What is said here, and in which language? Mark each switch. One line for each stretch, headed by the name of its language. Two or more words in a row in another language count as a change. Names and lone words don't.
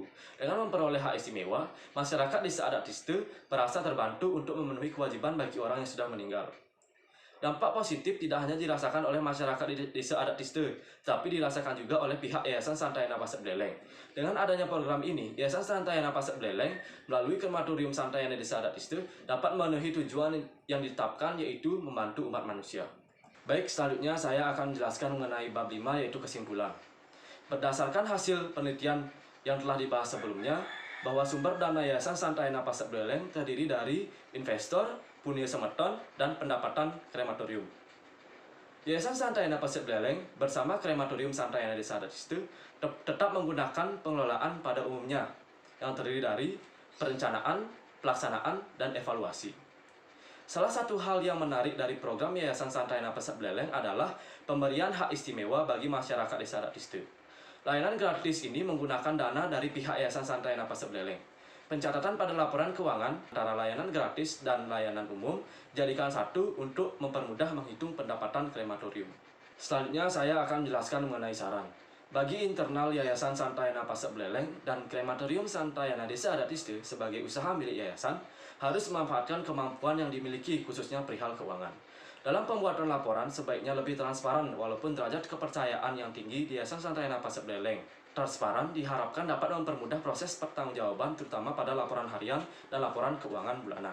Indonesian: Dengan memperoleh hak istimewa, masyarakat Desa Adat Diste merasa terbantu untuk memenuhi kewajiban bagi orang yang sudah meninggal. Dampak positif tidak hanya dirasakan oleh masyarakat di Desa Adat Diste, tapi dirasakan juga oleh pihak Yayasan Santayana Pasek Buleleng. Dengan adanya program ini, Yayasan Santayana Pasek Buleleng melalui krematorium Santayana Desa Adat Diste dapat memenuhi tujuan yang ditetapkan, yaitu membantu umat manusia. Baik, selanjutnya saya akan menjelaskan mengenai bab 5, yaitu kesimpulan. Berdasarkan hasil penelitian yang telah dibahas sebelumnya, bahwa sumber dana Yayasan Santayana Pasek Buleleng terdiri dari investor, punya semeton, dan pendapatan krematorium. Yayasan Santayana Pasek Buleleng bersama krematorium Santayana Desa Adat Diste tetap menggunakan pengelolaan pada umumnya yang terdiri dari perencanaan, pelaksanaan, dan evaluasi. Salah satu hal yang menarik dari program Yayasan Santayana Pasek Buleleng adalah pemberian hak istimewa bagi masyarakat Desa Adat Diste. Layanan gratis ini menggunakan dana dari pihak Yayasan Santayana Pasek Buleleng. Pencatatan pada laporan keuangan antara layanan gratis dan layanan umum jadikan satu untuk mempermudah menghitung pendapatan krematorium. Selanjutnya saya akan menjelaskan mengenai saran. Bagi internal Yayasan Santayana Pasek Buleleng dan krematorium Santayana Desa Adat Diste sebagai usaha milik yayasan harus memanfaatkan kemampuan yang dimiliki khususnya perihal keuangan. Dalam pembuatan laporan sebaiknya lebih transparan walaupun derajat kepercayaan yang tinggi di Yayasan Santayana Pasek Buleleng. Transparan diharapkan dapat mempermudah proses pertanggungjawaban terutama pada laporan harian dan laporan keuangan bulanan.